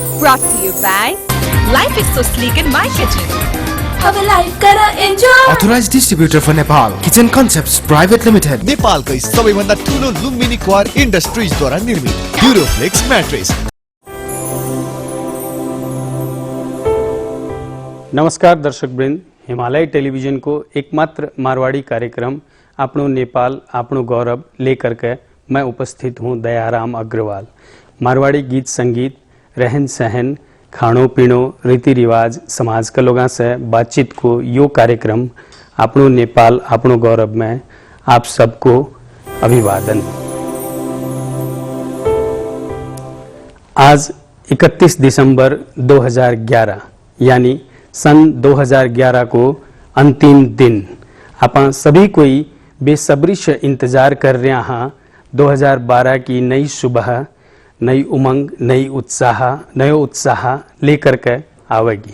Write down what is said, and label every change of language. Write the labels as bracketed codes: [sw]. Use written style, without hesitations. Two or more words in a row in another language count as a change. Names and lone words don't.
[en] brought to you by Life is so sleek in my kitchen. [gu] હવે લાઈફ કરો એન્જોય. [en] Authorized distributor for Nepal Kitchen Concepts Private Limited. [ne] नेपालकै सबैभन्दा ठुलो लुम्बिनी क्वार इन्डस्ट्रिजद्वारा निर्मित ड्युरोफ्लेक्स म्याट्रेस. [hi] नमस्कार दर्शक वृंद, हिमालय टेलीविजन को एकमात्र मारवाड़ी कार्यक्रम आपनो नेपाल आपनो गौरव लेकर के मैं उपस्थित हूँ दयाराम अग्रवाल। मारवाड़ी गीत संगीत, रहन सहन, [mwr] खाणो पीणो, [hi] रीति रिवाज, समाज के लोगों से बातचीत को यो कार्यक्रम आपनो नेपाल आपनो गौरव में आप सबको अभिवादन। आज 31 दिसंबर 2011 यानी सन 2011 को अंतिम दिन अपन सभी कोई बेसब्री से इंतज़ार कर रहे हैं 2012 की नई सुबह, नई उमंग, नयो उत्साह लेकर के आवेगी।